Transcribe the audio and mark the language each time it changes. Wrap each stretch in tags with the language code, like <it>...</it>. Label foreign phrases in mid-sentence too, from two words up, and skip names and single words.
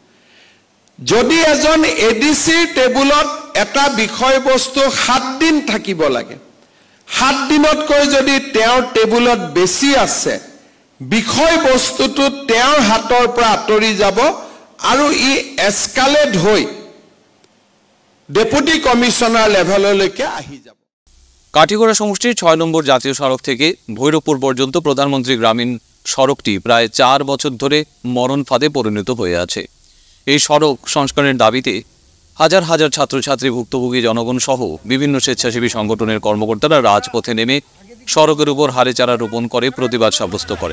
<as>যদি এজন এডিসিৰ টেবুলত এটা বিষয়বস্তু 7 দিন থাকিব লাগে, 7 দিনতকৈ যদি তেওঁৰ টেবুলত বেছি আছে, বিষয়বস্তুটো তেওঁৰ হাতৰ পৰা আঁতৰি যাব আৰু ই এসকালেট হৈ</as> <en>Deputy Commissioner</en> <as>লেভেললৈকে আহি যাব।</as> <bn>কাঠিগড়া সমষ্টির 6 নম্বর জাতীয় সড়ক থেকে ভৈরবপুর পর্যন্ত প্রধানমন্ত্রী গ্রামীণ সড়কটি প্রায় 4 বছর ধরে মরণ ফাঁদে পরিণত হয়ে আছে। এই সড়ক সংস্কারের দাবিতে হাজার হাজার ছাত্রছাত্রী, ভুক্তভোগী জনগণ সহ বিভিন্ন স্বেচ্ছাসেবী সংগঠনের কর্মকর্তারা রাজপথে নেমে সড়কের উপর হারে চারা রোপণ করে প্রতিবাদ সাব্যস্ত করেন।</bn>